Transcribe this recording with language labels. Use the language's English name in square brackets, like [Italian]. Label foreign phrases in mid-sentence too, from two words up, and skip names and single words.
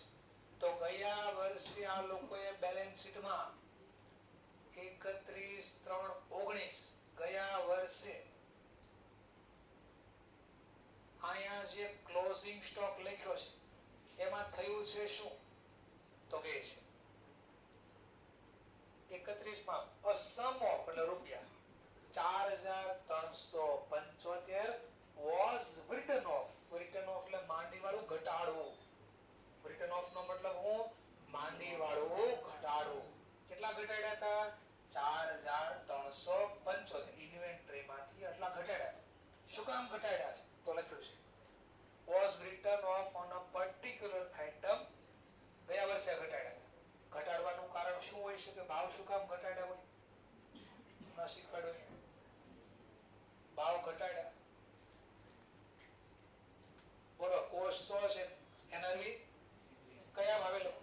[Gujarati] તો ગયા વર્ષે આ લોકોએ બેલેન્સ શીટમાં 31/3/19 ગયા વર્ષે અહીંયા જે ક્લોઝિંગ સ્ટોક લખ્યો છે એમાં થયું છે શું? તો કે છે 31 માં [English] a sum of [Gujarati] એટલે રૂપિયા 4,375 [English] was written off. written off [Gujarati] એટલે માંડી વાળું ઘટાડવું. [English] written off [Gujarati] નો મતલબ હું? માંડી વાળું ઘટાડવું. કેટલા ઘટાડ્યા હતા? 4,375 ઇન્વેન્ટરી માંથી આટલા ઘટાડ્યા. શું કામ ઘટાડ્યા છે? તો લખ્યું છે [English] was written off on a particular item. [Gujarati] ગયા વર્ષે ઘટાડ્યા. ઘટાડવાનું કારણ શું હોય છે? કે ભાવ શું કામ ઘટાડ્યા હોય? ના શીખવાડ્યો. ભાવ ઘટાડ્યા. બોલો કોસ્ટ 100 છે, એનઆરવી કયા ભાવે લખો?